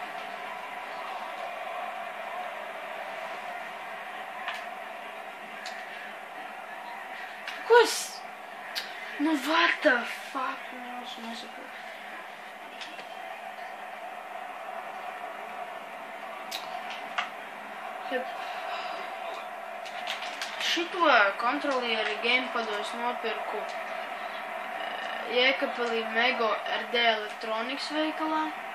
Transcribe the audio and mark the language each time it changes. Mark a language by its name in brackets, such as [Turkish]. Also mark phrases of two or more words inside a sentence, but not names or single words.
[Latvian] Ko es? Nu, [English] what the fuck? [Latvian] Es nesaprotu. Šito kontrolieri gamepados nopirku Jēkabpilī Mego RD Electronics veikalā.